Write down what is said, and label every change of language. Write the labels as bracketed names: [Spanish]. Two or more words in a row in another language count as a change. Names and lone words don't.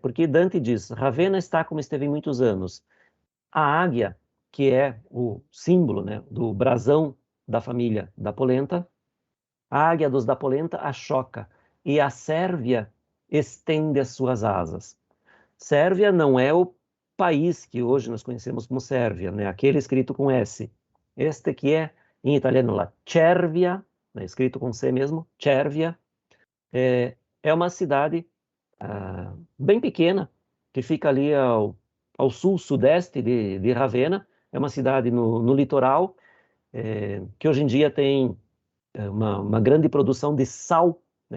[Portuguese] Porque Dante diz, Ravenna está como esteve em muitos anos. A águia, que é o símbolo, né, do brasão da família da Polenta, a águia dos da Polenta a choca, e a Sérvia estende as suas asas. Sérvia não é o país que hoje nós conhecemos como Sérvia, né? Aquele escrito com S. Este que é, em italiano, la Cervia, né? Escrito com C mesmo, Cervia, é uma cidade bem pequena, que fica ali ao sul-sudeste de Ravenna. É uma cidade no litoral, que hoje em dia tem uma grande produção de sal, né?